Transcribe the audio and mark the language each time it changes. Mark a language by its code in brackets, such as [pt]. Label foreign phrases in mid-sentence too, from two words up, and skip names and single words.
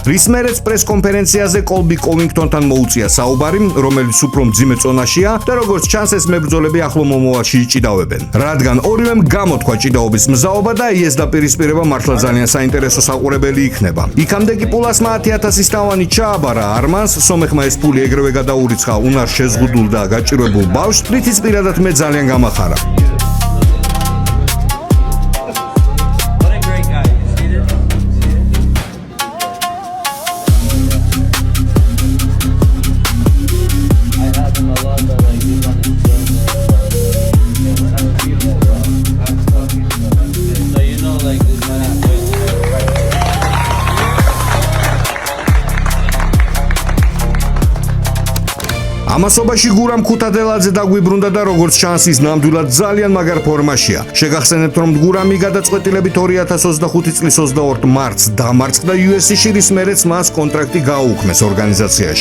[ka] რის მერეც პრეს-კონფერენციაზე კოლბი კოვინგტონთან მოუწია საუბარი, რომელიც უფრო მძიმე წონაშია და როგორც ჩანს ეს მებრძოლები ახლო მომავალში იჭიდავებენ. რადგან ორივემ გამოთქვა ჭიდაობის მზაობა და იეს დაპირისპირება მართლა ძალიან საინტერესო საყურებელი იქნება. იქამდე კი პულასმა 10,000-ის ტავანი ჩააბარა არმანს, სომეხმა ეს ფული ეგრევე გადაურიცხა უნარ შეზღუდულ და გაჭირვებულ ბავშვს, რითიც პირადად მე ძალიან გამახარა. [en] What a great guy. You see this? I had him a lot, but like this one is that's beautiful, bro. That's fucking good. So you know, like this man has to. [ka] ამასობაში გურამ ქუთადელაძე დაგვიბრუნდა და როგორც ჩანს ის ნამდვილად ძალიან მაგარ ფორმაშია. შეგახსენებთ რომ გურამი გადაწყვეტილებით 2025 წლის 22 მარტს დამარცხდა UFC-ში, რის მერეც მას კონტრაქტი გააუქმეს ორგანიზაციაში.